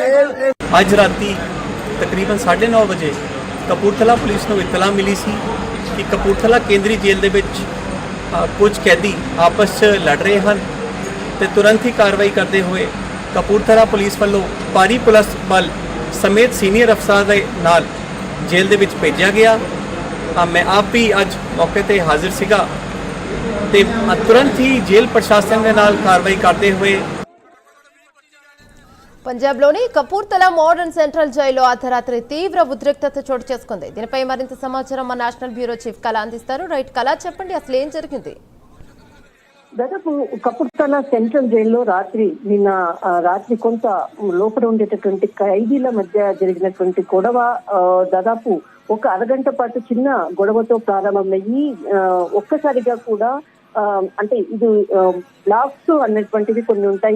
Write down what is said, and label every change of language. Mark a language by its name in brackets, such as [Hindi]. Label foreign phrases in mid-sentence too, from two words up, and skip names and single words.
[Punjabi] ਅੱਜ ਰਾਤੀ ਤਕਰੀਬਨ 9:30 ਵਜੇ ਕਪੂਰਥਲਾ ਪੁਲਿਸ ਨੂੰ ਇਤਲਾ ਮਿਲੀ ਸੀ ਕਿ ਕਪੂਰਥਲਾ ਕੇਂਦਰੀ ਜੇਲ੍ਹ ਦੇ ਵਿੱਚ ਕੁਝ ਕੈਦੀ ਆਪਸ 'ਚ ਲੜ ਰਹੇ ਹਨ ਤੇ ਤੁਰੰਤ ਹੀ ਕਾਰਵਾਈ ਕਰਦੇ ਹੋਏ ਕਪੂਰਥਲਾ ਪੁਲਿਸ ਵੱਲੋਂ ਭਾਰੀ ਪੁਲਿਸ ਬਲ ਸਮੇਤ ਸੀਨੀਅਰ ਅਫਸਰਾਂ ਦੇ ਨਾਲ ਜੇਲ੍ਹ ਦੇ ਵਿੱਚ ਭੇਜਿਆ ਗਿਆ। ਮੈਂ ਆਪ ਵੀ ਅੱਜ ਮੌਕੇ ਤੇ ਹਾਜ਼ਰ ਸੀਗਾ ਤੇ ਤੁਰੰਤ ਹੀ ਜੇਲ੍ਹ ਪ੍ਰਸ਼ਾਸਨ ਦੇ ਨਾਲ ਕਾਰਵਾਈ ਕਰਦੇ ਹੋਏ [Telugu] పంజాబ్లోని కపూర్తలా మోడర్న్ సెంట్రల్ జైల్లో అర్ధరాత్రి తీవ్ర ఉద్రిక్తత చోటు చేసుకుంది. దీనిపై మరింత సమాచారం మా [English] national bureau chief [Telugu] కళ అందిస్తారు. రైట్ కళ, చెప్పండి అసలు ఏం జరిగింది? దాదాపు కపూర్తలా సెంట్రల్ జైల్లో నిన్న రాత్రి కొంత లోపల ఉండేటటువంటి ఖైదీల మధ్య జరిగినటువంటి గొడవ దాదాపు ఒక అరగంట పాటు చిన్న గొడవతో ప్రారంభమయ్యి ఒక్కసారిగా కూడా అంటే ఇది బ్లాక్స్ అన్నటువంటివి కొన్ని ఉంటాయి.